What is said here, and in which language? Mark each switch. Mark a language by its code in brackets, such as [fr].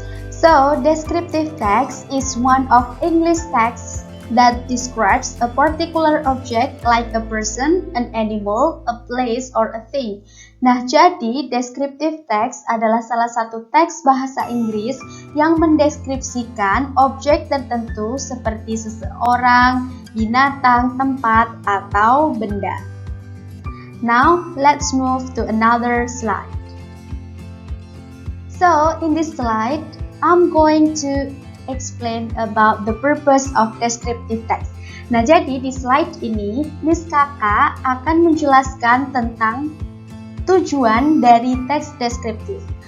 [en] So, descriptive text is one of English texts that describes a particular object like a person, an animal, a place, or a thing. [id] Nah, jadi descriptive text adalah salah satu teks bahasa Inggris yang mendeskripsikan objek tertentu seperti seseorang, binatang, tempat, atau benda. [en] Now, let's move to another slide. So, in this slide, I'm going to explain about the purpose of descriptive text. [id] Nah, jadi di slide ini, Miss Kaka akan menjelaskan tentang tujuan dari teks deskriptif.